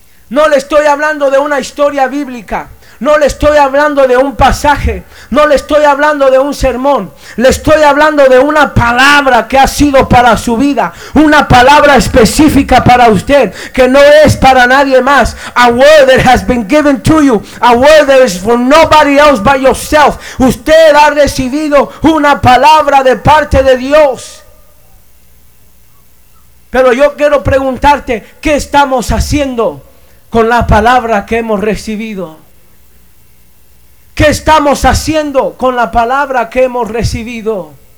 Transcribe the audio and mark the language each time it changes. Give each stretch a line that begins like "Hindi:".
Spanish: No le estoy hablando de una historia bíblica. No le estoy hablando de un pasaje. No le estoy hablando de un sermón. Le estoy hablando de una palabra que ha sido para su vida. Una palabra específica para usted, que no es para nadie más.
English: A word that has been given to you. A word that is for nobody else but yourself.
Spanish: Usted ha recibido una palabra de parte de Dios. Pero yo quiero preguntarte, ¿qué estamos haciendo con la palabra que hemos recibido? ¿Qué estamos haciendo con la palabra que hemos recibido?